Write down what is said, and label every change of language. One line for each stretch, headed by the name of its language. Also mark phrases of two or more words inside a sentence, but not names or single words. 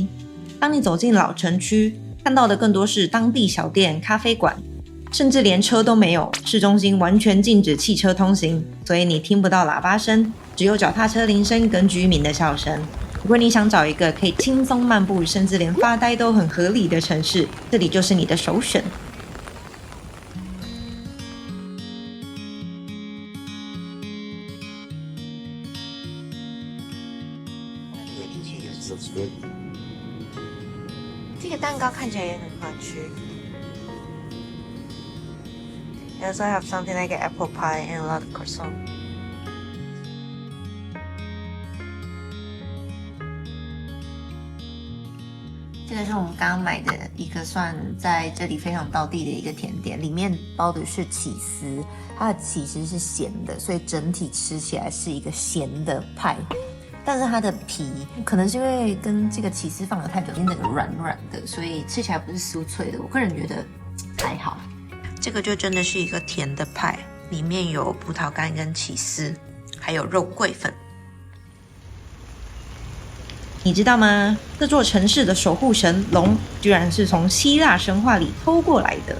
Chinese: 當你走進老城區，看到的更多是當地小店、咖啡館，甚至連車都沒有。市中心完全禁止汽車通行，所以你聽不到喇叭聲，只有腳踏車鈴聲跟居民的笑聲。如果你想找一個可以輕鬆漫步，甚至連發呆都很合理的城市，這裡就是你的首選。這個蛋糕看起來也很好吃。
English: I also have something like an apple pie and a lot of croissant.
Chinese: 這個是我們剛剛買的一個算在這裡非常道地的一個甜點，裡面包的是起司，它的起司是鹹的，所以整體吃起來是一個鹹的派。但是它的皮可能是因為跟這個起司放了太久，那個軟軟的，所以吃起來不是酥脆的。我個人覺得還好。這個就真的是一個甜的派，裡面有葡萄乾跟起司，還有肉桂粉。你知道嗎？這座城市的守護神龍，居然是從希臘神話裡偷過來的。